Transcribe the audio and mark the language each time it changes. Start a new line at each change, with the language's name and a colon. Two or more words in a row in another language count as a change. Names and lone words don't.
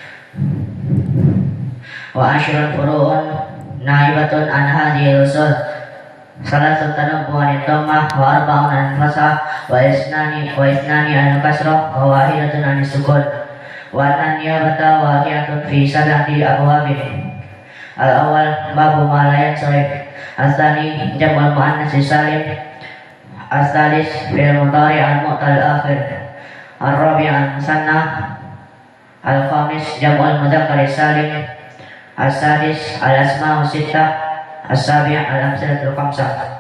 Arabic: وعشرة فروع نائبة عن هذه الأصول ثلاثة تنوب عن الضمة وأربعة عن الفتحة واثنان عن الكسرة وواحدة عن السكون وأن النيابة واقعة في سبعة أبواب. الأول باب ما لا ينصرف، الثاني جمع المؤنث السالم، الثالث الفعل المضارع المعتل الآخر، الرابع المثنى، الخامس جمع المذكر السالم، السادس الأسماء الستة، السابع الأمثلة الخمسة.